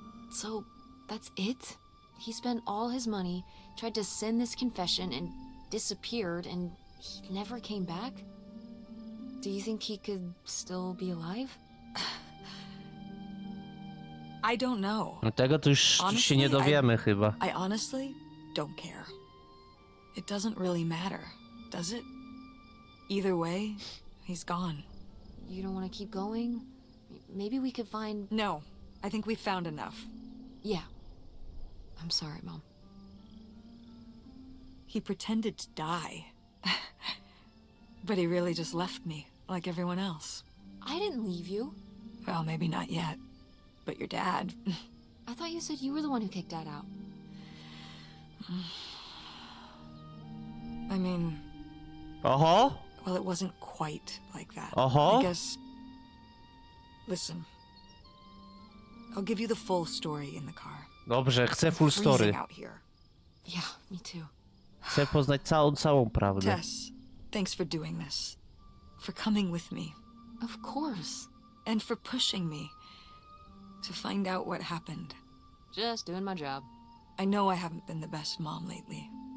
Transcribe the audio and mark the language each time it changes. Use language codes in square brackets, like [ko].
[en] So, that's it? He spent all his money, tried to send this confession, and disappeared and he never came back? Do you think he could still be alive? I don't know. [pl] No tego to już się nie dowiemy chyba. [en] I honestly don't care. It doesn't really matter, does it? Either way, he's gone. You don't want to keep going? Maybe we could find... No, I think we found enough. Yeah. I'm sorry, Mom. He pretended to die. But he really just left me, like everyone else. I didn't leave you. Well, maybe not yet. But your dad... I thought you said you were the one who kicked Dad out. I mean... Oho! Well, it wasn't quite like that. Oho! I guess... Listen. I'll give you the full story in the car. [pl] Dobrze, chcę [en] full Freezing story. out here. Yeah, me too. [pl] Chcę poznać całą prawdę. [en] Tess, thanks for doing this. For coming with me. Of course. And for pushing me to find out what happened. Just doing my job. I know I haven't been the best mom lately.